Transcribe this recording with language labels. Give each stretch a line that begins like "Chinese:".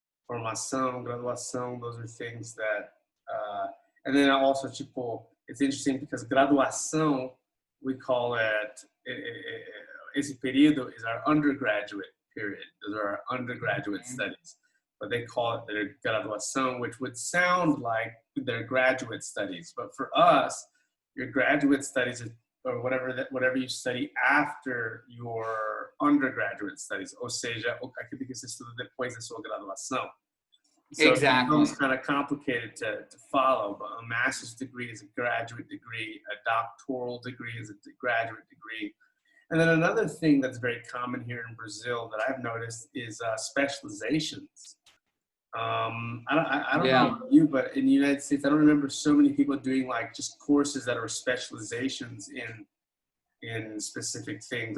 English: Formação, graduação, those are things that, and then also, tipo, it's interesting because graduação, we call it,
Portuguese: esse período
English: is our undergraduate period. Those are our undergraduate studies. But they call it their graduação, which would sound like their graduate studies. But for us, your graduate studies, or whatever you study after your undergraduate studies,
Portuguese: ou seja, aquilo que você estuda depois da sua graduação.
English: So Exactly. It becomes kind of complicated to follow, but a master's degree is a graduate degree, a doctoral degree is a graduate degree. And then another thing that's very common here in Brazil that I've noticed is specializations. I don't know about you, but in the United States, I don't remember so many people doing like just courses that are specializations in specific things.